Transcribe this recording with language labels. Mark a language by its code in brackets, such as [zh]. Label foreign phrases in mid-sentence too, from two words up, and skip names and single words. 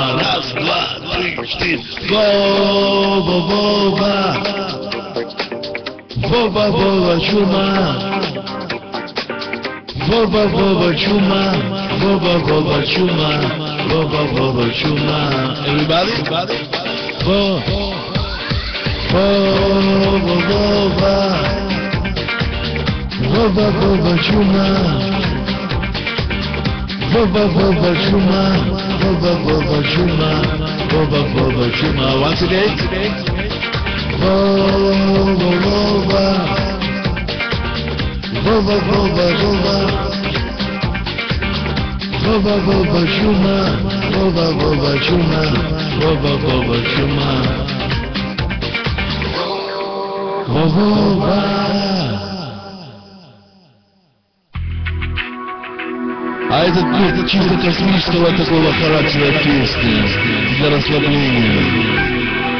[ru] Раз, два, три, четыре. Боба, боба, боба, боба, чума. Боба, боба, чума, боба, боба, чума, боба, боба, чума. [en] Everybody? [ru] Боба, боба, боба, боба, чума. Боба, боба, чума, боба, боба, чума, боба, боба, чума. [en] Once again. [ru] Боба, боба, боба, боба, боба. Боба, боба, чума, боба, боба, чума. Боба, боба, чума. Боба. А это чисто космического такого характера песни для расслабления.